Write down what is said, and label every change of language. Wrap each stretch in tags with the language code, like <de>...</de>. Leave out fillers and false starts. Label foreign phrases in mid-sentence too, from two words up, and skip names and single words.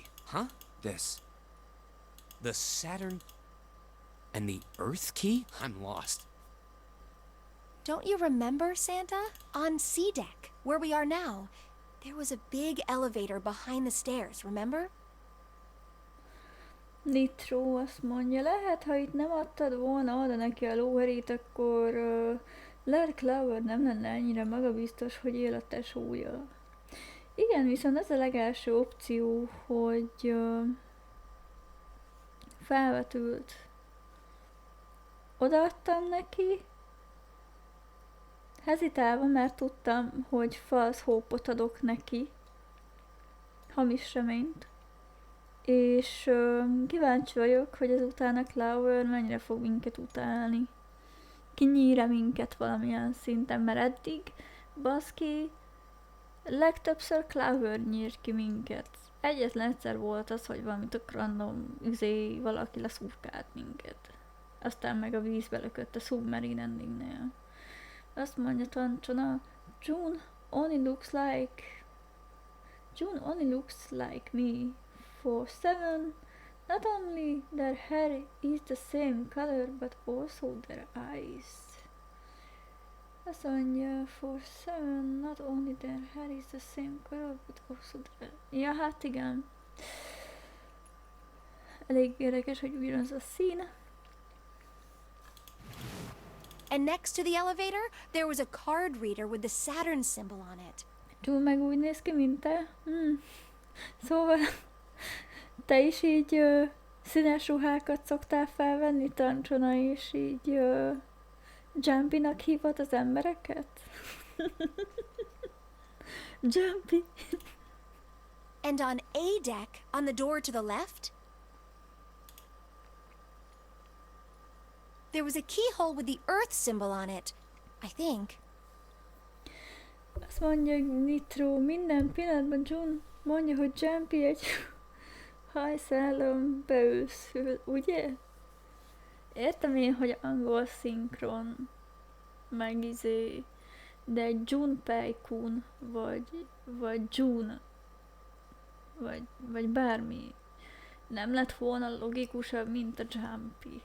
<en>Huh? This. The Saturn and the Earth key? I'm lost. Don't you remember, Santa? On C deck, where we are now, there was a big elevator behind the stairs, remember?</en> <hu>Nitro azt mondja, lehet, ha itt nem adtad volna oda neki a lóherét, akkor Larry Clover nem lenne ennyire magabiztos, hogy él a tesója. Igen, viszont ez a legelső opció, hogy felvetült. Odaadtam neki, hezitálva, mert tudtam, hogy</hu> <en>false hope-ot</en> <hu>adok neki, hamis reményt. És kíváncsi vagyok, hogy ezután a Clover mennyire fog minket utálni. Kinyír-e minket valamilyen szinten, mert eddig, baszki, legtöbbször Clover nyírt ki minket. Egyetlen egyszer volt az, hogy valami tök random valaki leszurkált minket. Aztán meg a vízbe lökött a</hu> <en>submarine endingnél.</en> <hu>Azt mondja Tancsona,</hu> <en>June only looks like me. For 7, not only their hair is the same color, but also their eyes.</en> <hu>Azt mondja,</hu> <en>for 7, not only their hair is the same color, but also their...</en> <hu>Ja, hát igen. Elég érdekes, hogy ugyanaz a szín.</hu> <en>And next to the elevator, there was a card reader with the Saturn symbol on it.</en> <hu>Túl meg úgy néz ki, mint te. Szóval... Te is így színes ruhákat szoktál felvenni, Tancsona, és így Jumpy-nak hívod az embereket? Jumpy!</hu> <en>And on A deck, on the door to the left, there was a keyhole with the Earth symbol on it, I think.</en> <hu>Azt mondja, Nitro, minden pillanatban June mondja, hogy Jumpy egy hajszálon beőszül, ugye? Értem én, hogy angol szinkron, meg de egy Junpei-kun, vagy June, vagy bármi nem lett volna logikusabb, mint a Jumpy.</hu>